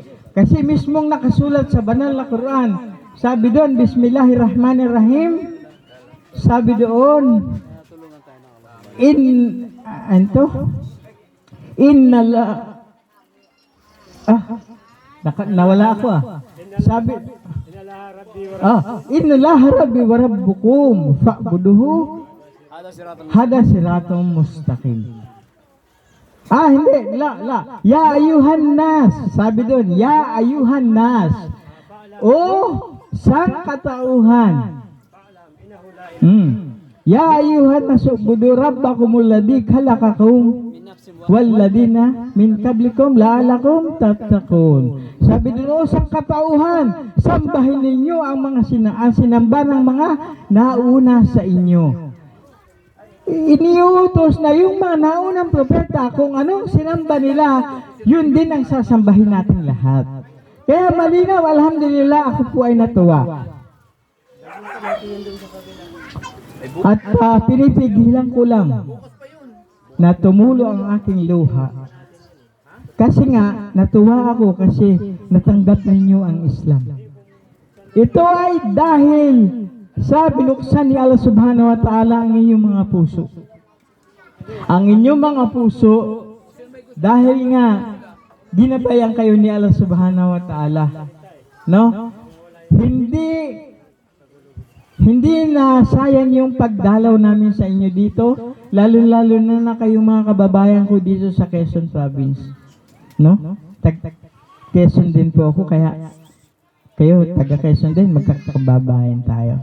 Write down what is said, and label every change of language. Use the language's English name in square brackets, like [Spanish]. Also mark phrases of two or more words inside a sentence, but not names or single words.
[Filipino] Kasi mismong nakasulat sa banal na Quran, sabi doon, Bismillahirrahmanirrahim, sabi doon, nawala ako sabi, [Arabic] إن الله ربي وربكم فاعبدوه هذا صراط مستقيم. Hindi, يا أيها الناس, [Filipino] sabi doon, [Arabic] يا أيها الناس, [Filipino] sang katauhan, [Arabic] يا أيها الناس اعبدوا ربكم الذي خلقكم والذين من قبلكم لعلكم تتقون. [Filipino] Sabi doon, sang katauhan, sambahin ninyo ang mga sinamba ng mga nauna sa inyo. Iniutos na yung mga naunang propeta, kung anong sinamba nila, yun din ang sasambahin natin lahat. Kaya malinaw, alhamdulillah, ako po ay natuwa. At pinipigilan ko lang na tumulo ang aking luha. Kasi nga, natuwa ako kasi natanggap ninyo ang Islam. Ito ay dahil sa binuksan ni Allah [Arabic] سبحانه وتعالى [Filipino] ang inyong mga puso. Ang inyong mga puso, dahil nga ginabayan kayo ni Allah [Arabic] سبحانه وتعالى. [Filipino] No? Hindi na sayang yung pagdalaw namin sa inyo dito, lalo-lalo na kayong mga kababayan ko dito sa Quezon Province. No? Quezon din po ako, kaya kayo, taga Quezon din, magkakababayan tayo.